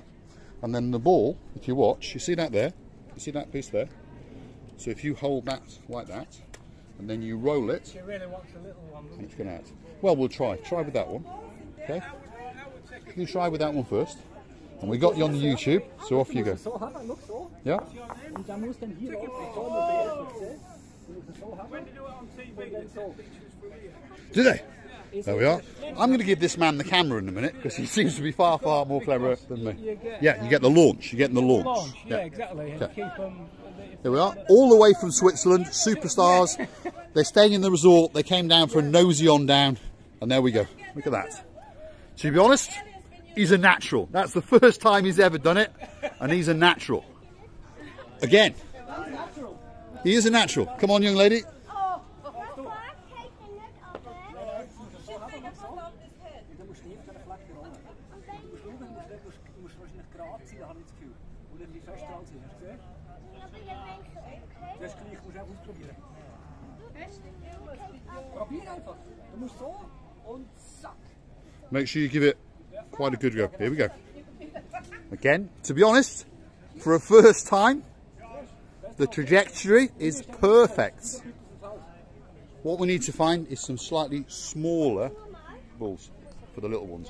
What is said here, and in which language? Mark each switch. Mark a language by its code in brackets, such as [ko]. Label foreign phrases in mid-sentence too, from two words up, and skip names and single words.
[en] And then the ball, if you watch, you see that there? You see that piece there? So if you hold that like that, and then you roll it, She really wants a little one. doesn't it's going out. Well, we'll try. Try with that one, okay? You try with that one first. And we got you on the YouTube, so off you go. [de] So haben wir noch so. [en] Yeah? [de] Und da muss dann hier auch so eine [en] When did you do it on TV? Then so. Do they? There we are. I'm going to give this man the camera in a minute because he seems to be far, far more clever than me. Yeah, you get the launch. You're getting the launch. Yeah, exactly. And Okay. keep them. Here we are, all the way from Switzerland, superstars. They're staying in the resort. They came down for a nosy on down, and there we go. Look at that. To be honest, he's a natural. That's the first time he's ever done it, and he's a natural. Again, he is a natural. Come on, young lady. [nl] Oh, Papa, kijk je net al, hè? Zit mij dat wat op het head. [de] Du musst nicht an der Fläche rollen. Du musst wahrscheinlich gerade sein, habe ich das Gefühl. Und ein bisschen fester als ich. Hast du gesehen? [nl] Aber je denkt zo, oké? [de] Das gleich musst du auch ausprobieren. Probier einfach. Du musst so und zack. [en] Make sure you give it quite a good go. Here we go. Again, to be honest, for a first time, the trajectory is perfect. What we need to find is some slightly smaller balls for the little ones.